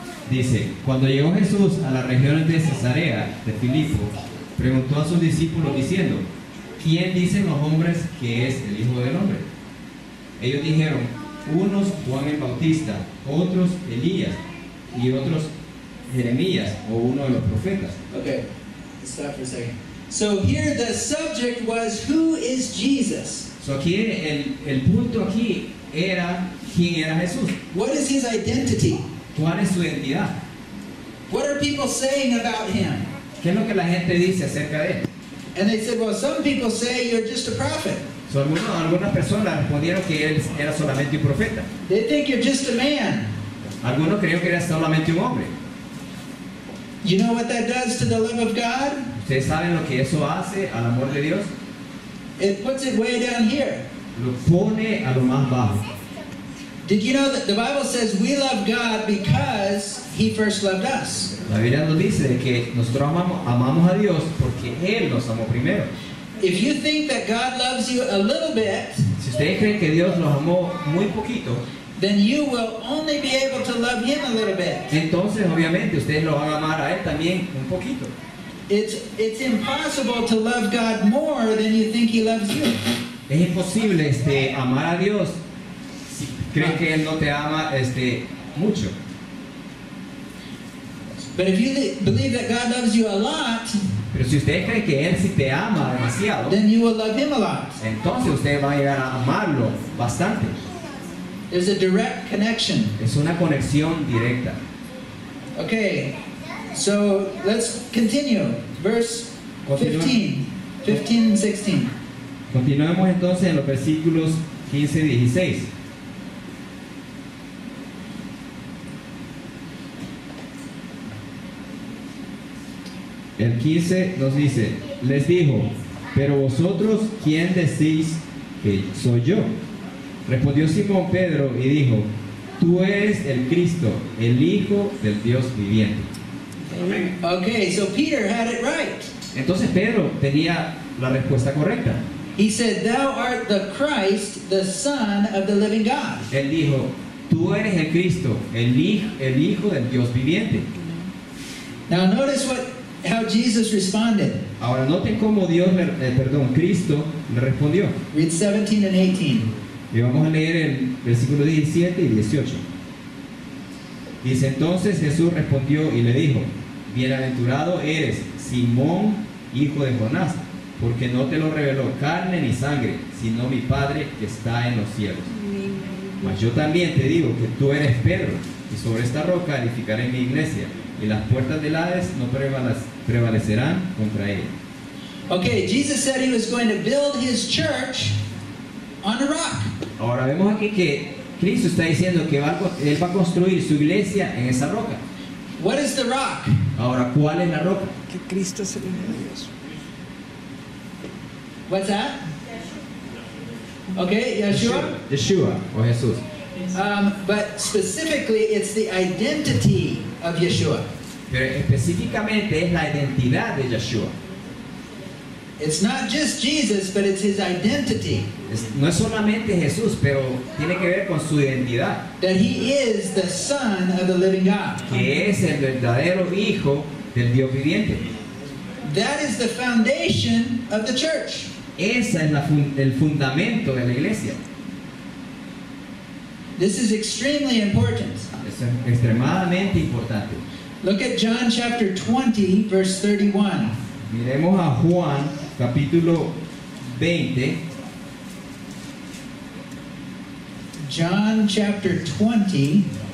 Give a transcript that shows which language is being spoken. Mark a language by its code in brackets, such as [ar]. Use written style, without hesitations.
[es] Dice, cuando llegó Jesús a las regiones de Cesarea de Filipo, preguntó a sus discípulos diciendo, ¿quién dicen los hombres que es el Hijo del Hombre? Ellos dijeron, unos Juan el Bautista, otros Elías y otros Jeremías o uno de los profetas. [en] Okay, stop for a second. So here the subject was, who is Jesus? [es] So aquí el punto aquí era quién era Jesús, [en] What is his identity? [es] cuál es su identidad, [en] What are people saying about him? [es] qué es lo que la gente dice acerca de él. [en] And they said, well, some people say you're just a prophet. [es] So, algunas personas respondieron que él era solamente un profeta. [en] They think you're just a man. [es] Algunos creyeron que era solamente un hombre. [en] You know what that does to the love of God? [es] ¿Ustedes saben lo que eso hace al amor de Dios? [en] It puts it way down here. [es] Lo pone a lo más bajo. [en] Did you know that the Bible says we love God because he first loved us? [es] La Biblia nos dice de que nosotros amamos a Dios porque Él nos amó primero. [en] If you think that God loves you a little bit, [es] Si ustedes creen que Dios los amó muy poquito, [en] then you will only be able to love him a little bit. [es] entonces obviamente ustedes lo van a amar a Él también un poquito. [en] It's impossible to love God more than you think he loves you. [es] Es imposible amar a Dios si creen que Él no te ama mucho. [en] But if you believe that God loves you a lot, [es] Pero si ustedes creen que Él sí te ama demasiado, [en] then you will love him a lot. [es] entonces ustedes van a llegar a amarlo bastante. [en] There's a direct connection. [es] Es una conexión directa. [en] Okay, so let's continue. Verse 15 and 16. [es] Continuemos entonces en los versículos 15 y 16. El 15 nos dice, les dijo, pero vosotros, ¿quién decís que soy yo? Respondió Simón Pedro y dijo, tú eres el Cristo, el Hijo del Dios viviente. [en] Okay, so Peter had it right. [es] Entonces Pedro tenía la respuesta correcta. [en] He said, thou art the Christ, the Son of the living God. [es] Él dijo, tú eres el Cristo, el Hijo del Dios viviente. [en] Now notice how Jesus responded. [es] Ahora noten cómo Cristo le respondió. [en] Read 17 and 18. [es] Y vamos a leer el versículo 17 y 18. Dice, entonces Jesús respondió y le dijo, bienaventurado eres, Simón, hijo de Jonás, porque no te lo reveló carne ni sangre, sino mi Padre que está en los cielos. Mas yo también te digo que tú eres Pedro, y sobre esta roca edificaré mi iglesia, y las puertas del Hades no prevalecerán contra ella. [en] Okay, Jesus said he was going to build his church on a rock. [es] Ahora vemos aquí que Cristo está diciendo que Él va a construir su iglesia en esa roca. [en] What is the rock? [es] Ahora, ¿cuál es la roca? Que Cristo es el Hijo de Dios. [en] What's that? Okay, Yeshua. [es] Yeshua o Jesús. [en] But specifically, it's the identity of Yeshua. [es] Pero específicamente es la identidad de Yeshua. [en] It's not just Jesus, but it's his identity. [es] No es solamente Jesús, pero tiene que ver con su identidad. [en] That he is the Son of the living God. [es] Que es el verdadero Hijo del Dios viviente. [en] That is the foundation of the church. [es] Ese es el fundamento de la iglesia. [en] This is extremely important. [es] Eso es extremadamente importante. [en] Look at John chapter 20, verse 31. [es] Miremos a Juan, capítulo 20. [en] John chapter 20,